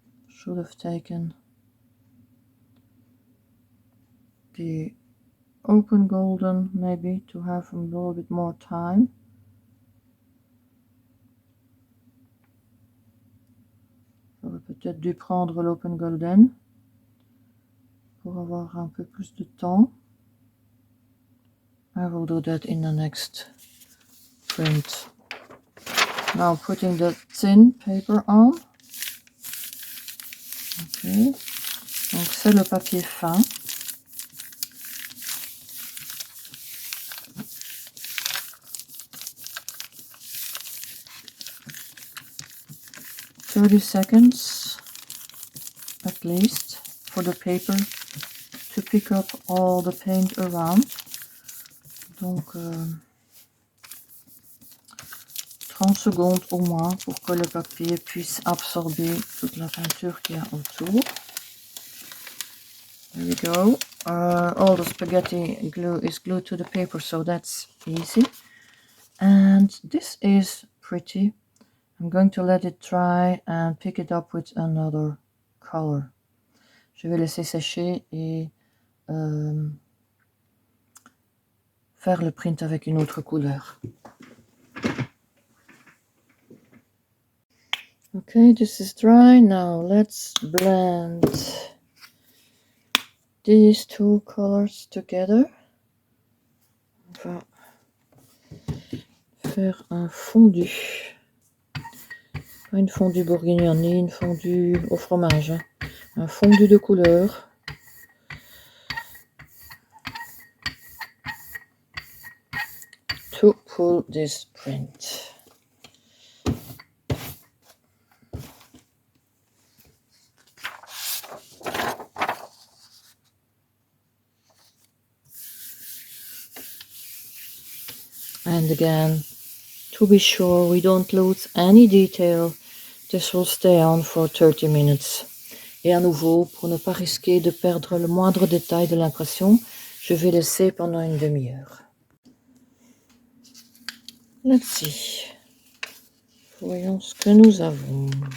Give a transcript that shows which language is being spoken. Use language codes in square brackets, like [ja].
[en] Should have taken the open golden maybe to have a little bit more time. [fr] J'aurais peut-être dû prendre l'open golden pour avoir un peu plus de temps. [en] I will do that in the next print. Now putting the thin paper on. [fr] Ok, donc c'est le papier fin. [en] $30 at least for the paper to pick up all the paint around. [fr] Donc 30 secondes au moins pour que le papier puisse absorber toute la peinture qu'il y a autour. [en] There we go. All the spaghetti glue is glued to the paper, so that's easy. And this is pretty. I'm going to let it dry and pick it up with another color. [fr] Je vais laisser sécher et faire le print avec une autre couleur. [en] Okay, this is dry. Now let's blend these two colors together. [fr] On va faire un fondu. Pas une fondue bourguignonne, ni une fondue au fromage. Hein. Un fondu de couleur. [en] To pull this print. And again, to be sure we don't lose any detail, this will stay on for 30 minutes. [fr] Et à nouveau, pour ne pas risquer de perdre le moindre détail de l'impression, je vais laisser pendant une demi-heure. [en] Let's see. [fr] Voyons ce que nous avons.